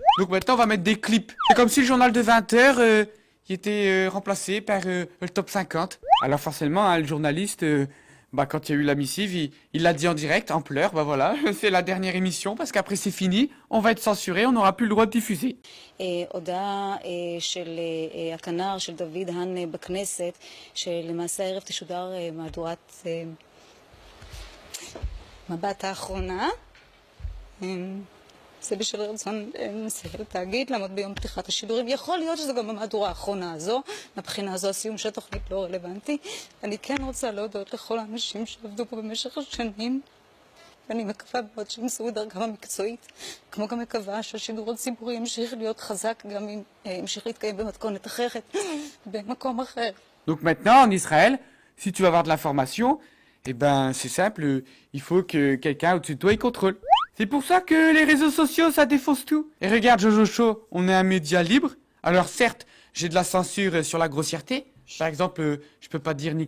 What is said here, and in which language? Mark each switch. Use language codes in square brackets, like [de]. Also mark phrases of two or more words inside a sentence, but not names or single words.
[fr] Donc maintenant, on va mettre des clips. C'est comme si le journal de 20h... qui était remplacé par le top 50. Alors forcément, hein, le journaliste, quand il y a eu la missive, il l'a dit en direct, en pleurs, voilà, c'est la dernière émission, parce qu'après c'est fini, on va être censuré, on n'aura plus le droit de diffuser. [he] הודעה של הכנר של דוד האן בכנסת, שלמעשה הערב תשודר מהדורת מבט האחרונה. זה בשל רצון מנהל התאגיד לעמוד ביום פתיחת השידורים. יכול להיות שזו גם המהדורה האחרונה הזו. מבחינה הזו הסיום של התוכנית לא רלוונטי. אני כן רוצה להודות לכל האנשים שעבדו פה במשך השנים. ואני מקווה מאוד שימצאו את דרכם המקצועית. כמו גם מקווה שהשידור הציבורי ימשיך להיות חזק גם אם ימשיך להתקיים במתכונת אחרת, במקום אחר. [fr] Donc maintenant, en Israël, si tu veux avoir de l'information, eh ben, c'est simple, il faut que quelqu'un au-dessus de toi, il contrôle. C'est pour ça que les réseaux sociaux, ça défausse tout. Et regarde, Jojo Show, on est un média libre. Alors certes, j'ai de la censure sur la grossièreté. Par exemple, je peux pas dire nique.